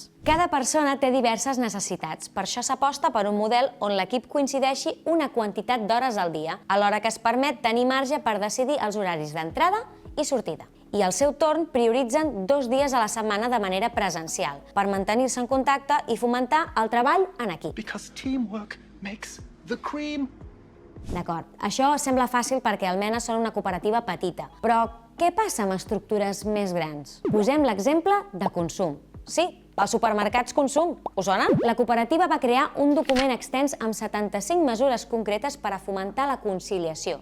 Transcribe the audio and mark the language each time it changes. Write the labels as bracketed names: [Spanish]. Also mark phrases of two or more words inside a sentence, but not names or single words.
[Catalan] Cada persona té diverses necessitats, per això s'aposta per un model on l'equip coincideixi una quantitat d'hores al dia, alhora que es permet tenir marge per decidir els horaris d'entrada i sortida. I al seu torn prioritzen 2 dies a la setmana de manera presencial, per mantenir-se en contacte i fomentar el treball en equip. [English] Because teamwork makes the cream. [Catalan] D'acord, això sembla fàcil perquè Almena són una cooperativa petita, però què passa amb estructures més grans? Posem l'exemple de consum. Sí, els supermercats Consum, us sonen? La cooperativa va crear un document extens amb 75 mesures concretes per a fomentar la conciliació.